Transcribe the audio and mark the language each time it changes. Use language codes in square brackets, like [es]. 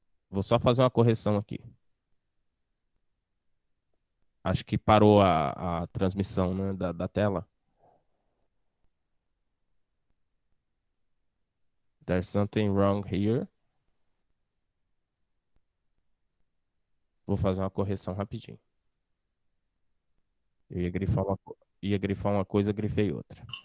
[pt] Vou só fazer uma correção aqui. Acho que parou a transmissão, né, da tela. [en] There's something wrong here. [pt] Vou fazer uma correção rapidinho. Eu ia grifar uma coisa, grifei outra.